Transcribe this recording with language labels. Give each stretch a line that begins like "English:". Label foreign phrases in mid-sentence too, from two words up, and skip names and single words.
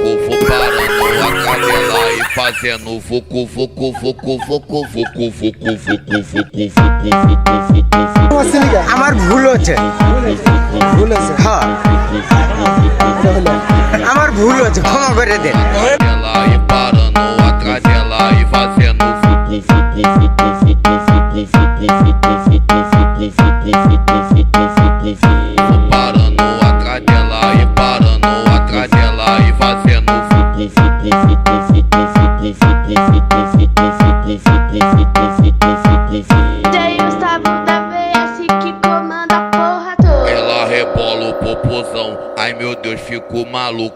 Portuguese: Vou parando a cadela e fazendo vucu, vucu, vucu, vucu, vucu, vucu, vucu, vucu,
Bangla: আমার ভুল হচ্ছে, হ্যাঁ আমার ভুল হচ্ছে, ক্ষমা করে দেন।
Portuguese: Ela e parando a cadela e fazendo vucu, vucu, vucu, vucu, vucu, vou parando a cadela e parando a cadela e fazendo vucu, vucu, vucu, vucu, ela rebola o popozão, ai meu Deus, fico maluco.